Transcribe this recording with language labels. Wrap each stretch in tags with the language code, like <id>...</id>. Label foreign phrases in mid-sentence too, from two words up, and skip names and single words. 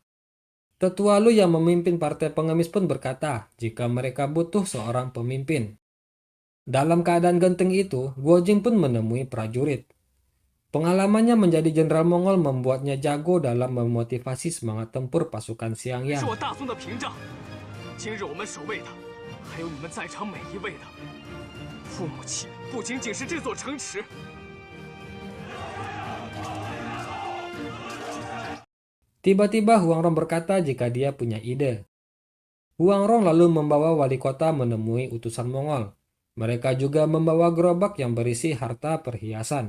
<id>Tetua Lu yang memimpin partai pengemis pun berkata jika mereka butuh seorang pemimpin. Dalam keadaan genting itu, Guo Jing pun menemui prajurit. Pengalamannya menjadi jenderal Mongol membuatnya jago dalam memotivasi semangat tempur pasukan</id> <zh>是 Xiangyang. 我大宋的屏障。今日我们守卫的，还有你们在场每一位的父母亲，不仅仅是这座城池。</zh> <id>Tiba-tiba Huang Rong berkata jika dia punya ide. Huang Rong lalu membawa wali kota menemui utusan Mongol. Mereka juga membawa gerobak yang berisi harta perhiasan.</id>